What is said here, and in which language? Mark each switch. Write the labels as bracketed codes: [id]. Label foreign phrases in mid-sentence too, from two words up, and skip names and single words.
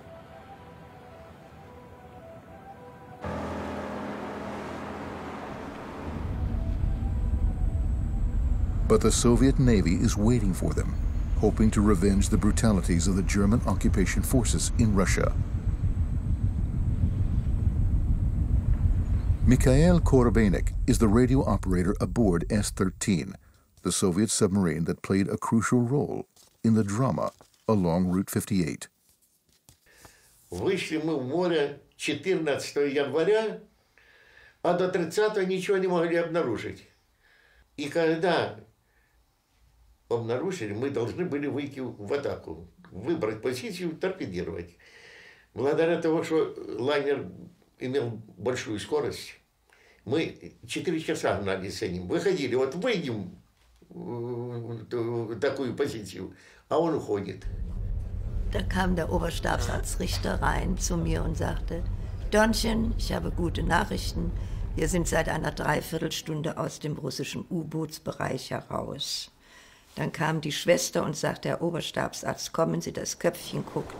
[en] But the Soviet Navy is waiting for them, hoping to revenge the brutalities of the German occupation forces in Russia. Mikhail Korobenik is the radio operator aboard S-13, the Soviet submarine that played a crucial role in the drama along Route 58. [ru] Вышли мы в море 14 января, а до 30 ничего не могли обнаружить. И когда обнаружили, мы должны были выйти в атаку, выбрать позицию, торпедировать. Благодаря тому, что лайнер имел большую скорость, мы 4 часа гнались за ним. Выходили, вот выйдем в такую позицию, а он уходит. [de] Da kam der Oberstabsarztrichter rein zu mir und sagte, Dörnchen, ich habe gute Nachrichten. Wir sind seit einer Dreiviertelstunde aus dem russischen U-Bootsbereich heraus. Dann kam die Schwester und sagte, Herr Oberstabsarzt, kommen Sie, das Köpfchen guckt.